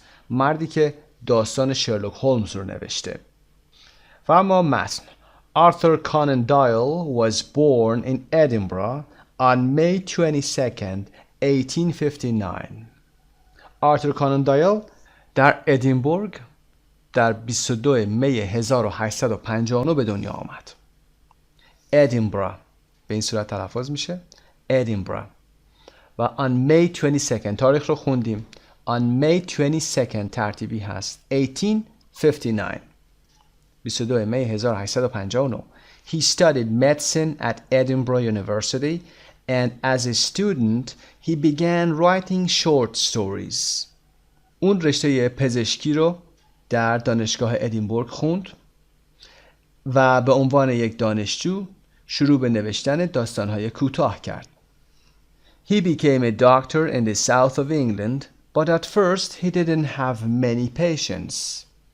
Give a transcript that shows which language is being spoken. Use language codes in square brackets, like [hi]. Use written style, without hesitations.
[fa] مردی که داستان شرلوک هولمز رو نوشته. و اما متن. [en] Arthur Conan Doyle was born in Edinburgh on May 22nd, 1859. [fa] آرتور کانان دایل در ادینبورگ در 22 می 1859 به دنیا آمد. ادینبرا به این صورت تلفظ میشه. ادینبرا. و [en] on May 22nd [fa] تاریخ رو خوندیم. [en] on May 22nd [fa] ترتیبی هست [en] 1859. [fa] 22 می 1859. [en] He studied medicine at Edinburgh University and as a student he began writing short stories. [fa] اون رشته پزشکی رو در دانشگاه ادینبورگ خوند و به عنوان یک دانشجو شروع به نوشتن داستان‌های کوتاه کرد. [en] He became a doctor in the south of England, but at first he didn't have many patients.